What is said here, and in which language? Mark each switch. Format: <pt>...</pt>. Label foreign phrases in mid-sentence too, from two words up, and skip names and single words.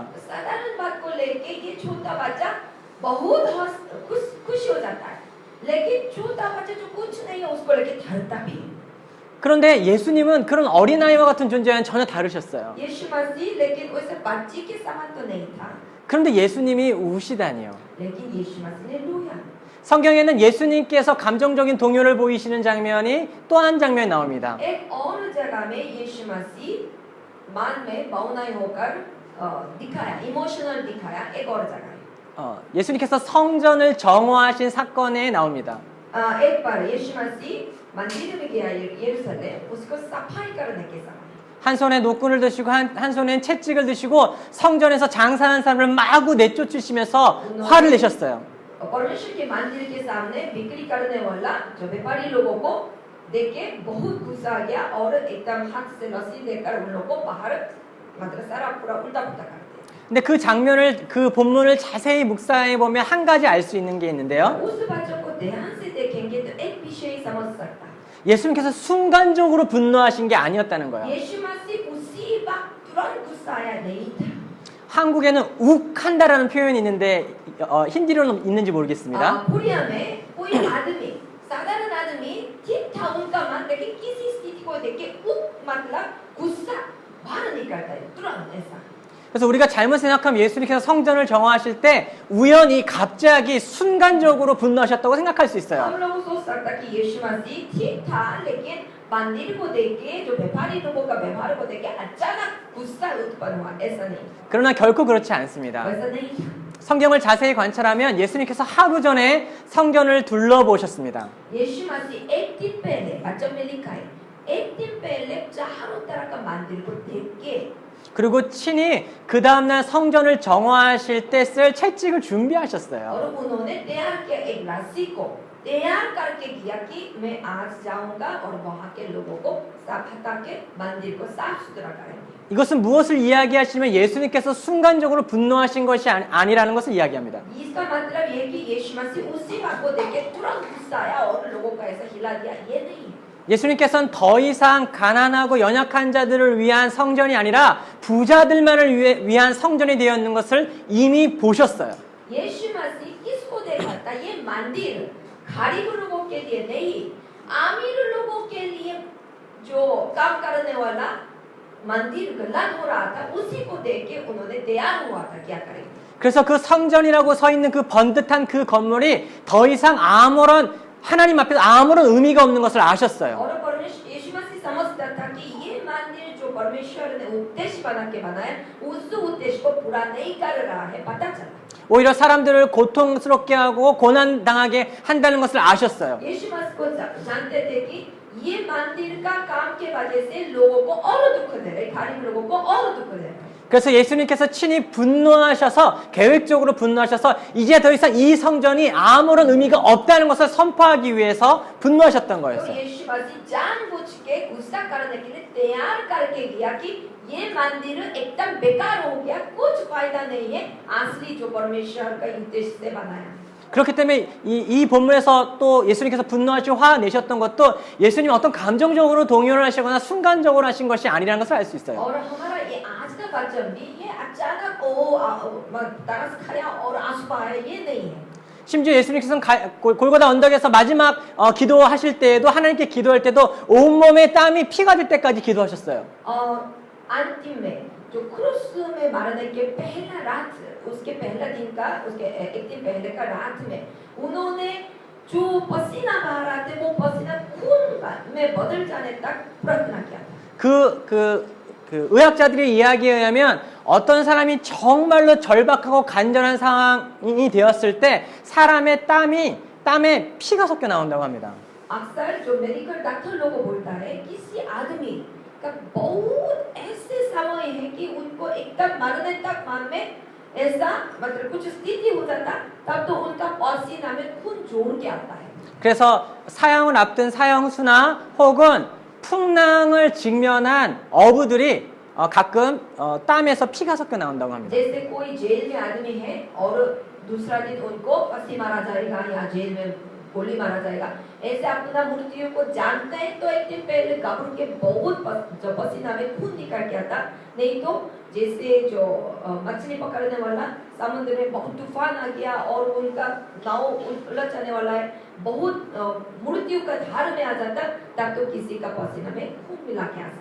<hi>साधारण बात को लेके ये छोटा बच्चा बहुत खुश हो जाता है, लेकिन छोटा बच्चा जो कुछ नहीं है उसको लेके डरता भी है।</hi> <ko>그런데 예수님은 그런 어린아이와 같은 존재와는 전혀 다르셨어요.</ko> <hi>यीशु मसीह लेकिन वैसे बच्चे के समान तो नहीं था,</hi> <ko>그런데 예수님이 우시다니요.</ko> <hi>लेकिन यीशु मसीह ने रोया।</hi> <ko>성경에는 예수님께서 감정적인 동요를 보이시는 장면이 또 한 장면이 나옵니다.</ko> <hi>एक और जगह में यीशु मसीह मन में भावनाएं होकर दिखाया, इमोशनल दिखाया एक और जगह है।</hi> <ko>예수님께서 성전을 정화하신 사건에 나옵니다.</ko> <hi>एक बार यीशु मसीह मंदिर में गया यरूशलेम, उसको सफाई करने के समय</hi> <ko>한 손에 노끈을 드시고 한 손엔 채찍을 드시고 성전에서 장사하는 사람을 마구 내쫓으시면서 화를 내셨어요.</ko> <hi>परमेश्वर के मंदिर के सामने बिक्री करने वाला जो व्यापारी लोगों को देख के बहुत गुस्सा आ गया और एकदम हाथ से रस्सी लेकर उन लोगों को बाहर मतलब सारा पूरा उल्टा पुल्टा कर दिया।</hi> <ko>근데 그 본문을 자세히 묵상해 보면 한 가지 알 수 있는 게 있는데요.</ko> <hi>उस बच्चों को ध्यान से देखेंगे तो एक विषय समझ सकता है।</hi> <ko>예수님께서 순간적으로 분노하신 게 아니었다는 거예요.</ko> <hi>यीशु मसीह उसी वक्त तुरंत गुस्साया नहीं था।</hi> <ko>한국에는 욱한다라는 표현이 있는데 힌디로는 있는지 모르겠습니다.</ko> <hi>कोरिया में कोई आदमी साधारण आदमी ठीक था उनका मन, लेकिन किसी स्थिति को देख के उप मतलब गुस्सा बाहर निकलता है तुरंत ऐसा।</hi> <ko>그래서 우리가 잘못 생각하면 예수님께서 성전을 정화하실 때 우연히 갑자기 순간적으로 분노하셨다고 생각할 수 있어요.</ko> <hi>हम लोग सोच सकता कि यीशु मसीह ठीक था, लेकिन मंदिर को देख के जो व्यापारी लोगों का व्यवहार को देख के अचानक गुस्सा उत्पन्न हुआ, ऐसा नहीं।</hi> <ko>그러나 결코 그렇지 않습니다.</ko> <hi>वैसा नहीं था।</hi> <ko>성경을 자세히 관찰하면 예수님께서 하루 전에 성전을 둘러보셨습니다.</ko> <hi>यीशु मसीह एक दिन पहले, बच्चों में लिखा है, एक दिन पहले चारों तरह का मंदिर को देख के</hi> <ko>그리고 친히 그 다음날 성전을 정화하실 때 쓸 채찍을 준비하셨어요.</ko> <hi>और उन्होंने तैयार किया एक रस्सी को तैयार करके किया कि मैं आज जाऊंगा और वहां के लोगों को साफ हटा के मंदिर को साफ सुथरा करेंगे।</hi> <ko>이것은 무엇을 이야기하시면 예수님께서 순간적으로 분노하신 것이 아니라는 것을 이야기합니다.</ko> <hi>इसका मतलब ये कि यीशु मसीह उसी बात को देख के तुरंत गुस्सा आया और लोगों को ऐसा हिला दिया, ये नहीं है।</hi> <ko>예수님께서는 더 이상 가난하고 연약한 자들을 위한 성전이 아니라 부자들만을 위한 성전이 되었는 것을 이미 보셨어요.</ko> <hi>यीशु मसीह किसको देखा था? ये मंदिर गरीब लोगों के लिए नहीं, अमीर लोगों के लिए जो काम करने वाला मंदिर गलत हो रहा था, उसी को देख के उन्होंने तैयार हुआ था क्या करेंगे।</hi> <ko>그래서 그 성전이라고 서 있는 그 번듯한 그 건물이 더 이상 아무런 하나님 앞에서 아무런 의미가 없는 것을 아셨어요.</ko> <hi>और परमेश्वर यीशु मसीह समझता था कि ये मंदिर जो परमेश्वर ने उद्देश्य बना के बनाया उस उद्देश्य को पूरा नहीं कर रहा है पता चला।</hi> <ko>오히려 사람들을 고통스럽게 하고 고난 당하게 한다는 것을 아셨어요.</ko> <hi>यीशु मसीह को जानते थे कि ये मंदिर का काम के वजह से लोगों को और दुख दे रहे, गरीब लोगों को और दुख दे रहे।</hi> <ko>그래서 예수님께서 친히 분노하셔서 계획적으로 분노하셔서 이제 더 이상 이 성전이 아무런 의미가 없다는 것을 선포하기 위해서 분노하셨던 तो 거였어요.</ko> <hi>यीशु मसीह जानबूझ के गुस्सा करने के लिए तैयार करके गया कि ये मंदिर एकदम बेकार हो गया, कुछ फायदा नहीं है, असली जो परमेश्वर का उद्देश्य से बनाया।</hi> <ko>그렇기 때문에 이 본문에서 또 예수님께서 분노하시고 화내셨던 것도 예수님이 어떤 감정적으로 동요를 하시거나 순간적으로 하신 것이 아니라는 것을 알 수 있어요.</ko> <hi>और हमारा ये आज का वचन भी ये अचानक तरस खाया और आंसू बहाया ये नहीं है।</hi> <ko>심지어 예수님께서는 골고다 언덕에서 마지막 기도하실 때에도 하나님께 기도할 때도 온몸에 땀이 피가 될 때까지 기도하셨어요.</ko> <hi>अंतिम में जो क्रूस में मारने के पहला रात उसके पहला दिन का उसके एक दिन पहले का रात में उन्होंने जो पसीना बहा रहा थे वो पसीना खून में बदल जाने तक प्रार्थना किया था।</hi> <ko>그 의학자들의 이야기에 의하면 어떤 사람이 정말로 절박하고 간절한 상황이 되었을 때 사람의 땀에 피가 섞여 나온다고 합니다.</ko> <hi>अक्सर जो</hi> <en>medical doctor</en> <hi>लोगों बोलता है किसी आदमी का बहुत ऐसे समय है कि उनको एकदम मरने तक मन में ऐसा मतलब कुछ स्थिति हो जाता तब तो उनका पसीना में खून जोड़ के आता है।</hi> <ko>그래서 사형을 앞둔 사형수나 혹은 풍랑을 직면한 어부들이 가끔 땀에서 피가 섞여 나온다고 합니다.</ko> <hi>जैसे कोई जेल में आदमी है और दूसरा दिन उनको फांसी मारा जाएगा या जेल में गोली मारा जाएगा, ऐसे अपना मृत्यु को जानते हैं तो एक दिन पहले घबरा के बहुत पसीना में खून निकल के आता। नहीं तो जैसे जो मछली पकड़ने वाला समुद्र में बहुत तूफान आ गया और उनका नाव उलट जाने वाला है, बहुत मृत्यु का धार में आ जाता तब तो किसी का पसीना में खून मिला के आ सकता।</hi>